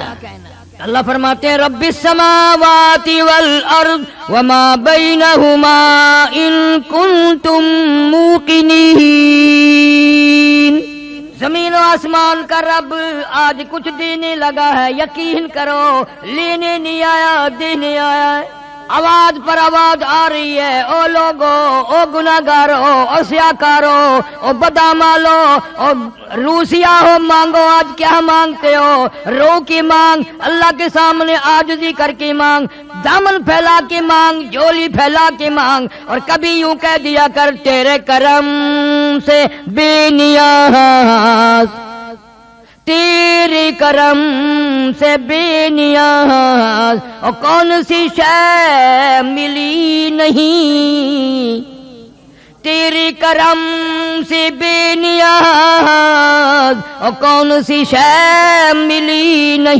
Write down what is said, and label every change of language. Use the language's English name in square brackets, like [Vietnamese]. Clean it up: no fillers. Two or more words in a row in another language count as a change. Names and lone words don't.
[Urdu] اللہ فرماتے ہیں [Arabic] رب السماوات والارض وما بینہما ان کنتم موقنین، [Urdu] زمین و و آسمان کا رب آج کچھ دینے لگا ہے، یقین کرو لینے نہیں آیا، دینے آیا ہے۔ آواز پر آواز آ رہی ہے، او لوگو، او گناہگارو، او سیاکارو، او بدامالو، او روسیا ہو، مانگو آج کیا مانگتے ہو؟ رو کی مانگ، اللہ کے سامنے عاجزی کر کے مانگ، دامن پھیلا کے مانگ، جھولی پھیلا کے مانگ، اور کبھی یوں کہہ دیا کر تیرے کرم سے بے نیاز، تیرے کرم سے بے نیاز، اور کون سی شے ملی نہیں، تیرے کرم سے بے نیاز، اور کون سی شے ملی